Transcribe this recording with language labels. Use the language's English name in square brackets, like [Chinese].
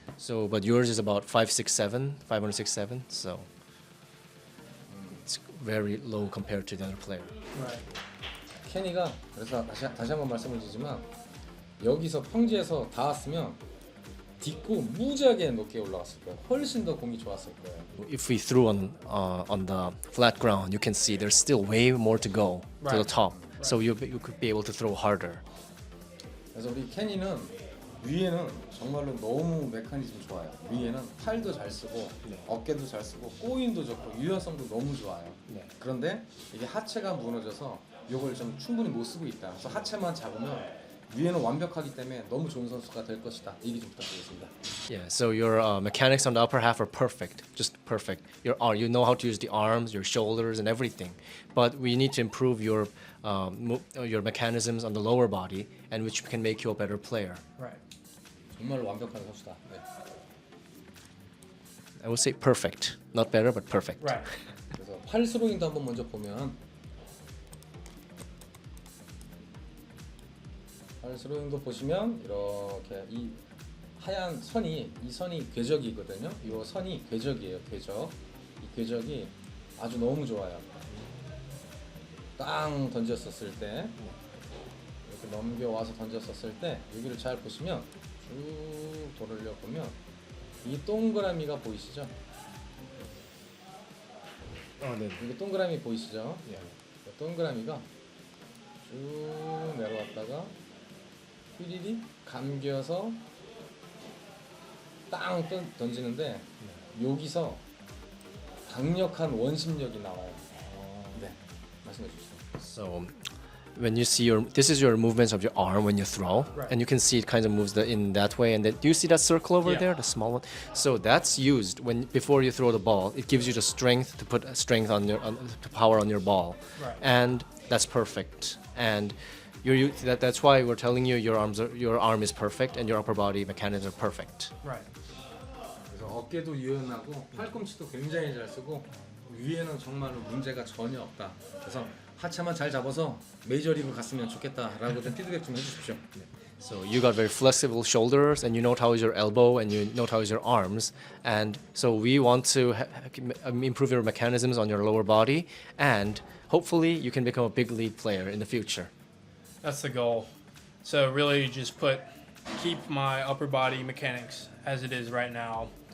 [English] So, but yours is about 567, 567. So it's very low compared to the other player. Right. [Korean] 캐니가 그래서 다시 한번 말씀을 드리지만 여기서 평지에서 닿았으면 딛고 무지하게 높게 올라갔을 거예요. 훨씬 더 공이 좋았을 거예요. [English] If we threw on the flat ground, you can see there's still way more to go to the top. So you could be able to throw harder. [Korean] 그래서 우리 캐니는 위에는 정말로 너무 메커니즘 좋아요. 위에는 팔도 잘 쓰고 어깨도 잘 쓰고 꼬임도 좋고 유연성도 너무 좋아요. 그런데 이게 하체가 무너져서 이걸 좀 충분히 못 쓰고 있다. 그래서 하체만 잡으면 위에는 완벽하기 때문에 너무 좋은 선수가 될 것이다. 얘기 좀 부탁드리겠습니다. [English] Yeah. So your mechanics on the upper half are perfect, just perfect. You know how to use the arms, your shoulders, and everything. But we need to improve your mechanisms on the lower body, and which can make you a better player. Right. [Korean] 정말 완벽한 선수다. 네. [English] I would say perfect, not better, but perfect. Right. [Korean] 그래서 팔 스로잉도 한번 먼저 보면 팔 스로잉도 보시면 이렇게 이 하얀 선이 이 선이 궤적이거든요. 이 선이 궤적이에요. 궤적. 이 궤적이 아주 너무 좋아요. 땅 던졌었을 때 이렇게 넘겨와서 던졌었을 때 여기를 잘 보시면 쭉 돌려 보면 이 동그라미가 보이시죠? 이게 동그라미 보이시죠? 이 동그라미가 쭉 내려왔다가 휘리리 감겨서 땅 던지는데 여기서 강력한 원심력이 나와요. 네, 말씀해 주시죠. [English] So when you see this is your movements of your arm when you throw, Right. and you can see it kind of moves in that way. And then, do you see that circle over Yeah. there, the small one? So that's used before you throw the ball. It gives you the strength to put strength on power on your ball, Right. and that's perfect. And that's why we're telling you your arm is perfect and your upper body mechanisms are perfect. Right. [Korean] 그래서 어깨도 유연하고 팔꿈치도 굉장히 잘 쓰고 위에는 정말로 문제가 전혀 없다. 그래서 하체만 잘 잡아서 메이저리그 갔으면 좋겠다라고 좀 피드백 좀 해주십시오. [English] So you got very flexible shoulders, and you know how is your elbow, and you know how is your arms, and so we want to improve your mechanisms on your lower body, and hopefully you can become a big league player in the future. That's the goal. So really, just keep my upper body mechanics as it is right now.